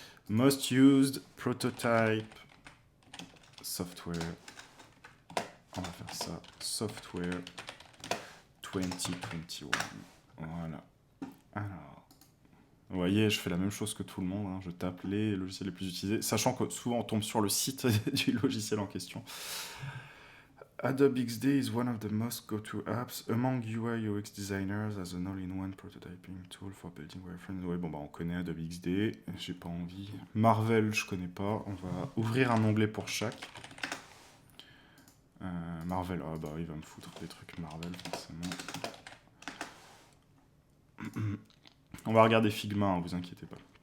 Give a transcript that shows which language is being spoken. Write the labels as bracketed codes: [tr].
[en] Most used prototype software. [fr] On va faire ça. [en] Software 2021. Voilà. [fr] Alors, vous voyez, je fais la même chose que tout le monde. Hein. Je tape les logiciels les plus utilisés, sachant que souvent on tombe sur le site du logiciel en question. [en] Adobe XD is one of the most go-to apps among UI UX designers as an all-in-one prototyping tool for building wireframes. [fr] Ouais, bon bah on connaît Adobe XD, j'ai pas envie. Marvel, je connais pas. On va ouvrir un onglet pour chaque. Marvel, ah bah il va me foutre des trucs Marvel forcément. On va regarder Figma, hein, vous inquiétez pas.